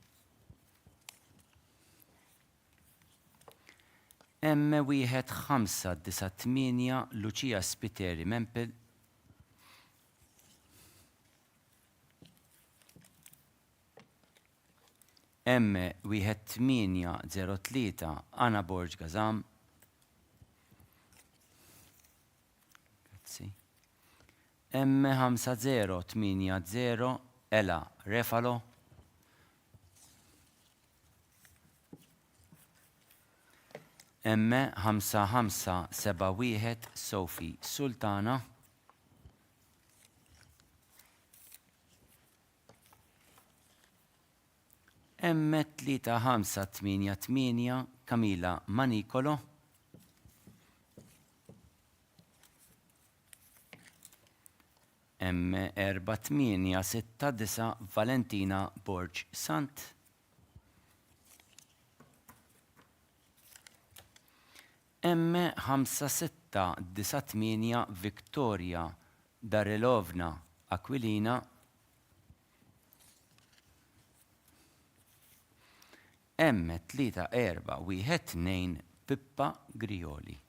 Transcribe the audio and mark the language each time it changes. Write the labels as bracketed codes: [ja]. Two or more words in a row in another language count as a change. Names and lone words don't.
[mt] Emme 1 5 9 8 Lucia Spiteri Mempel. Emme 1 8 0 3 Anna Borg Gazam. Grazzi. Emme 5 0 8 0 Ela Refalo. Emme 5 5 7 1 Sophie Sultana. Emme 3 5 8 8 Camila Manicolo. Emme 4 8 6 9 Valentina Borg Sant. Emme 5 6 9 8 Victoria Darilovna Aquilina. Emme 3 4 1 2 Pippa Grioli.